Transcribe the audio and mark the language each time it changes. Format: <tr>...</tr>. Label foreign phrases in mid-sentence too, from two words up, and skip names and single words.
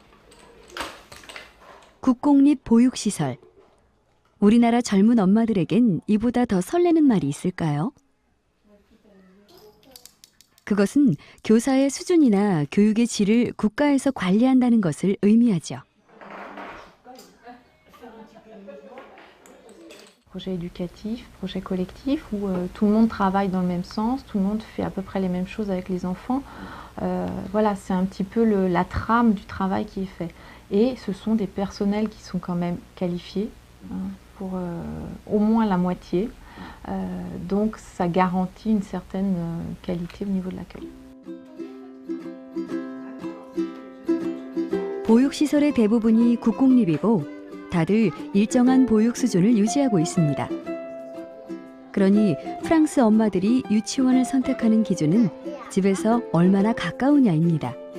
<ko>국공립 보육시설. 우리나라 젊은 엄마들에겐 이보다 더 설레는 말이 있을까요? 그것은 교사의 수준이나 교육의 질을 국가에서 관리한다는 것을 의미하죠.</ko> <fr>Projet éducatif, projet collectif, où tout le monde travaille dans le même sens, tout le monde fait à peu près les mêmes choses avec les enfants. Voilà, c'est un petit peu la trame du travail qui est fait. Et ce sont des personnels qui sont quand même qualifiés, pour au moins la moitié. Donc ça garantit une certaine qualité au niveau de l'accueil.</fr> <ko>보육시설의 대부분이 국공립이고 다들 일정한 보육 수준을 유지하고 있습니다. 그러니 프랑스 엄마들이 유치원을 선택하는 기준은 집에서 얼마나 가까우냐입니다.</ko>